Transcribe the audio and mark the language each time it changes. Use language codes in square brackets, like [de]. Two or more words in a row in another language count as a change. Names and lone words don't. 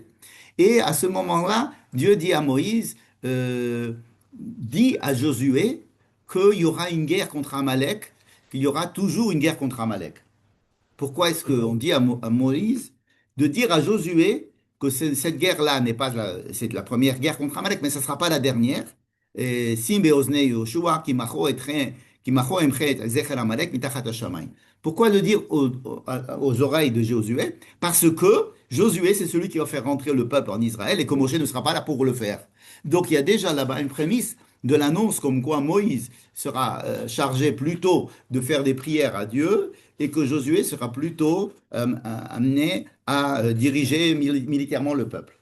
[fr] Et à ce moment-là, Dieu dit à Moïse, dit à Josué qu'il y aura une guerre contre Amalek, qu'il y aura toujours une guerre contre Amalek. Pourquoi est-ce qu'on dit à Moïse de dire à Josué que cette guerre-là n'est pas c'est la première guerre contre Amalek, mais ce ne sera pas la dernière. [he] שים באזני יהושע כי מחה אמחה את זכר עמלק מתחת השמים. [fr] Pourquoi le dire aux oreilles de Josué? Parce que Josué, c'est celui qui va faire rentrer le peuple en Israël et que Moshe ne sera pas là pour le faire. Donc il y a déjà là-bas une prémisse de l'annonce comme quoi Moïse sera chargé plutôt de faire des prières à Dieu et que Josué sera plutôt amené à diriger militairement le peuple.